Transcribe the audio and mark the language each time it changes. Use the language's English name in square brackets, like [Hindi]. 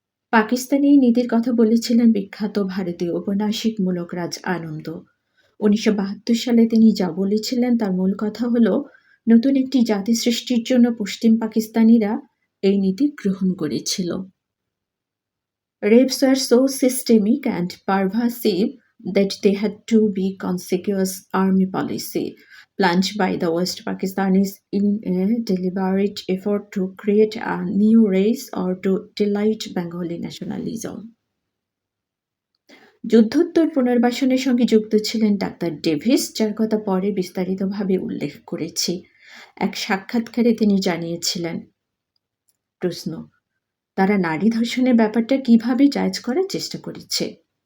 [Bangla] পাকিস্তানি এই নীতির কথা বলেছিলেন বিখ্যাত ভারতীয় ঔপন্যাসিক মূলকরাজ আনন্দ। 1972 সালে তিনি যা বলেছিলেন তার মূল কথা হলো, নতুন একটি জাতি সৃষ্টির জন্য পশ্চিম পাকিস্তানিরা এই নীতি গ্রহণ করেছিল। [English] Rapes were so systemic and pervasive that they had to be conspicuous army policy, planned by the West Pakistanis in a deliberate effort to create a new race or to delight Bengali nationalism. [Bangla] যুদ্ধোত্তর পুনর্বাসনের সঙ্গে যুক্ত ছিলেন doctor Davies, যার কথা পরে বিস্তারিতভাবে উল্লেখ করেছি। এক সাক্ষাৎকারে তিনি জানিয়েছিলেন, প্রশ্ন, তারা নারী ধর্ষণের ব্যাপারটা কিভাবে জায়েজ করার চেষ্টা করেছে?